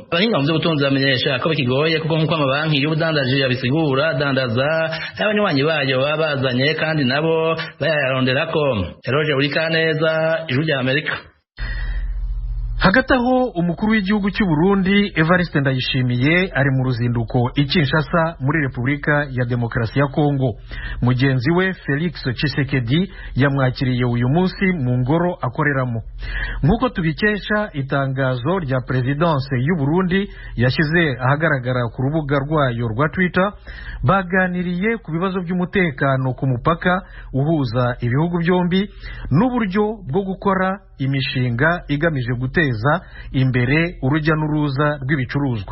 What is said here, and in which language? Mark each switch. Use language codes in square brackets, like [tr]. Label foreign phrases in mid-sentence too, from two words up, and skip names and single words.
[rn] Abahinga mu by'ubutunzi bamenyesha ko bikigoye kuko nk'uko amabanki y'ubudandaji yabisigura dandaza abanywanyi bayo babazanye kandi nabo bayaronderako. Eroje Urikaneza, Ijwi rya Amerika. [rw] Hagati aho umukuru w'igihugu cy'u Burundi Evariste Ndayishimiye ari mu ruzinduko i Kinshasa muri Repubulika ya Demokarasi ya Kongo. Mugenzi we Felix Tshisekedi yamwakiriye uyu munsi mu ngoro akoreramo. Nk'uko tubikesha itangazo rya Presidence y'u Burundi yashyize ahagaragara ku rubuga rwayo rwa Twitter, baganiriye ku bibazo by'umutekano ku mupaka uhuza ibihugu byombi n'uburyo bwo gukora imishinga igamije guteza imbere urujya n'uruza rw'ibicuruzwa.